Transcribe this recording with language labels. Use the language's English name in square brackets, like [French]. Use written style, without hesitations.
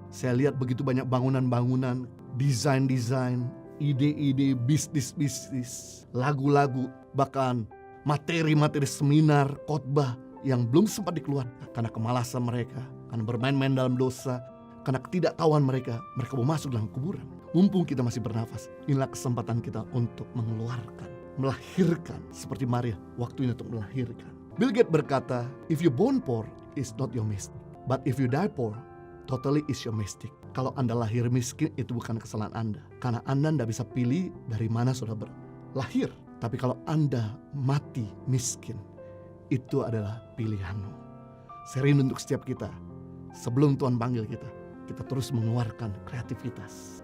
[Indonesian] Saya lihat begitu banyak bangunan-bangunan, desain-desain, ide-ide, bisnis-bisnis, lagu-lagu, bahkan materi-materi seminar, khotbah yang belum sempat dikeluarkan. Karena kemalasan mereka, karena bermain-main dalam dosa, karena ketidaktahuan mereka mau masuk dalam kuburan. Mumpung kita masih bernafas, inilah kesempatan kita untuk mengeluarkan, melahirkan. Seperti Maria, waktunya untuk melahirkan. [English] Bill Gates berkata, if you born poor, it's not your mistake. But if you die poor, totally is your mistake. [Indonesian] Kalau Anda lahir miskin, itu bukan kesalahan Anda. Karena Anda tidak bisa pilih dari mana saudara lahir. Tapi kalau Anda mati miskin, itu adalah pilihanmu. Saya rindu untuk setiap kita, sebelum Tuhan panggil kita terus mengeluarkan kreativitas.